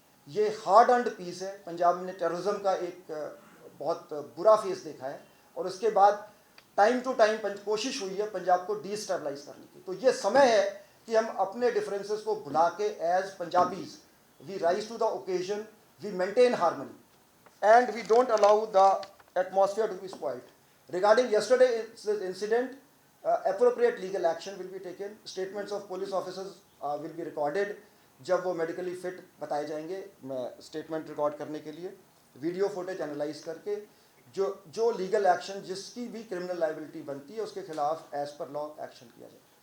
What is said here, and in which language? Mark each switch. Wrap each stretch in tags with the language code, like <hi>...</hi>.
<hi>ये hard earned piece है। पंजाब ने टेररिज्म का एक बहुत बुरा फेस देखा है, और उसके बाद टाइम टू टाइम कोशिश हुई है पंजाब को डिस्टेबलाइज करने की। तो ये समय है कि हम अपने डिफरेंसेस को भुला के</hi> <en>As Punjabis we rise to the occasion, we maintain harmony and we don't allow the atmosphere to be spoiled. Regarding yesterday's incident, appropriate legal action will be taken. Statements of police officers will be recorded.</en> <hi>जब वो medically fit बताए जाएंगे, मैं statement record करने के लिए video footage analyse करके जो लीगल एक्शन, जिसकी भी क्रिमिनल लाइबिलिटी बनती है, उसके खिलाफ एज पर लॉ एक्शन किया जाए।</hi>